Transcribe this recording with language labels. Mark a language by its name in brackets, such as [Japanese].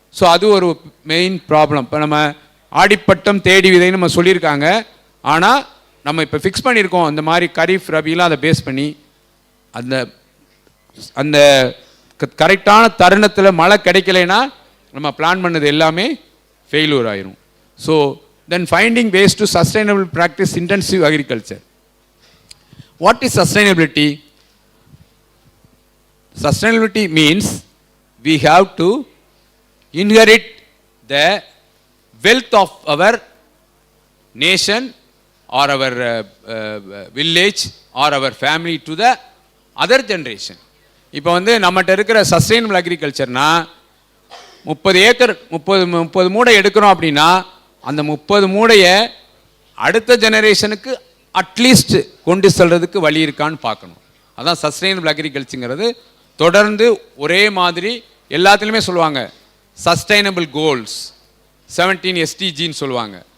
[Tamil] So அது ஒரு main problem. இப்போ நம்ம ஆடிப்பட்டம் தேடி விதைன்னு நம்ம சொல்லியிருக்காங்க, ஆனால் நம்ம இப்போ ஃபிக்ஸ் பண்ணியிருக்கோம் இந்த மாதிரி கரீஃப் ரபிலாம் அதை பேஸ் பண்ணி அந்த அந்த கரெக்டான தருணத்தில் மழை கிடைக்கலைன்னா நம்ம பிளான் பண்ணது எல்லாமே ஃபெயிலூர் ஆயிரும். [English] So then finding ways to sustainable practice intensive agriculture. What is sustainability? Sustainability means we have to inherit the wealth of our nation or our village or our family to the other generation. [Tamil] இப்போ வந்து நம்மகிட்ட இருக்கிற sustainable அக்ரிகல்ச்சர்னா 30 acre 30 மூடை எடுக்கிறோம் அப்படின்னா அந்த 30 மூடையை அடுத்த ஜெனரேஷனுக்கு அட்லீஸ்ட் கொண்டு செல்றதுக்கு வழி இருக்கான்னு பார்க்கணும். அதான் சஸ்டைனபிள் அக்ரிகல்ச்சருங்கிறது. தொடர்ந்து ஒரே மாதிரி எல்லாத்துலேயுமே சொல்லுவாங்க சஸ்டைனபிள் கோல்ஸ் 17 SDGன்னு சொல்லுவாங்க.